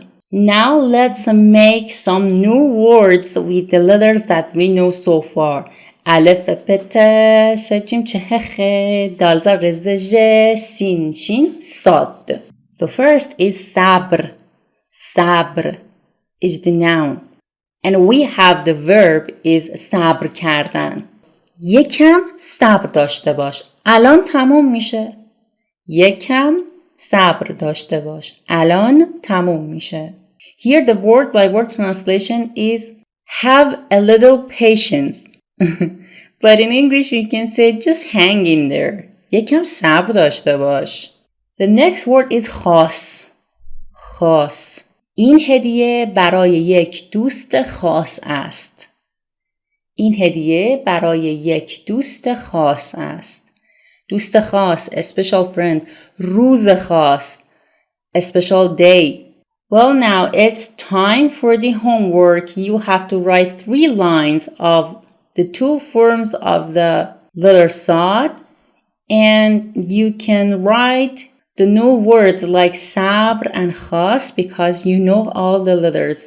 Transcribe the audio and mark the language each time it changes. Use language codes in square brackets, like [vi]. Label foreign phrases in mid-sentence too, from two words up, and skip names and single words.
[en] Now let's make some new words with the letters that we know so far. [fa] الف بت سجیم چه دال ذ رز ژ سین شین صاد. [en] The first is sabr. Sabr is the noun. And we have the verb is [fa] صبر کردن. یکم صبر داشته باش. الان تموم میشه. یکم صبر داشته باش. الان تموم میشه. [en] Here the word by word translation is have a little patience. But in English you can say just hang in there. [fa] یکم صبر داشته باش. [en] The next word is خاص. خاص. [fa] این هدیه برای یک دوست خاص است. این هدیه برای یک دوست خاص است. دوست خاص, [en] a special friend. [fa] روز خاص, [en] a special day. Well, now it's time for the homework. You have to write 3 lines of the two forms of the letter Sad. And you can write the new words like sabr and khas because you know all the letters.